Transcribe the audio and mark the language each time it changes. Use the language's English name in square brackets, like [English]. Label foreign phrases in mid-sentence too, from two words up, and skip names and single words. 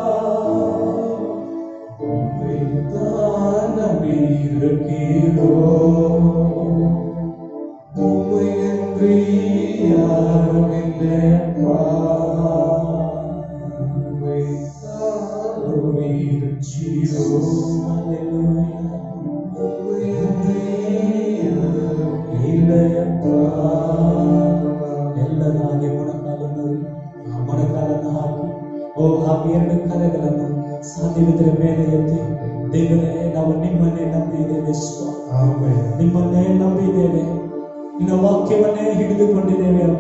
[Tamil] உம்மைத்தான் நம்பி இருக்கிறோம், உம்மையன்றி யாரும் இல்லையப்பா. உம்மைத்தான் நம்பி இருக்கிறோம், உம்மையன்றி யாரும் இல்லையப்பா. [Kannada] ಎಲ್ಲರ ಹಾಗೆ ಮೊಣಕಾಲನ್ನು ಹಾಕಿ ಹಾಗೆ ಎರಡು ಕರೆಗಳನ್ನು ಸಾಧ್ಯವಿದ್ದರೆ ಮೇಲೆ ಎತ್ತಿ, ದೇವರೇ ನಾವು ನಿಮ್ಮನ್ನೇ ನಂಬಿದ್ದೇವೆ ಸ್ವಾಮಿ, ಆಮೆನ್. ನಿಮ್ಮನ್ನೇ ನಂಬಿದ್ದೇವೆ, ನಿನ್ನ ವಾಕ್ಯವನ್ನೇ ಹಿಡಿದುಕೊಂಡಿದ್ದೇವೆ ಅಪ್ಪ.